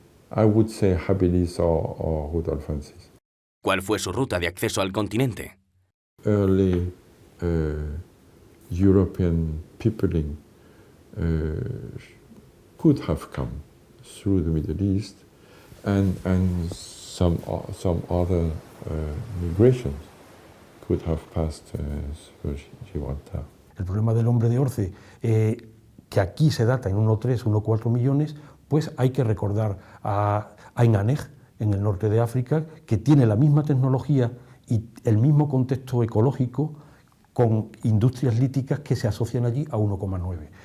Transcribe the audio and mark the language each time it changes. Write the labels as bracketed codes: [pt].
[en] I would say habilis or Rudolfensis. [es] ¿Cuál fue su ruta de acceso al continente? [en] Early European peopling could have come through the Middle East and some other migrations could have passed through Gibraltar. [es] El problema del hombre de Orce que aquí se data en 1,3, 1,4 millones, pues hay que recordar a Ain Anej, en el norte de África, que tiene la misma tecnología y el mismo contexto ecológico, con industrias líticas que se asocian allí a 1,9.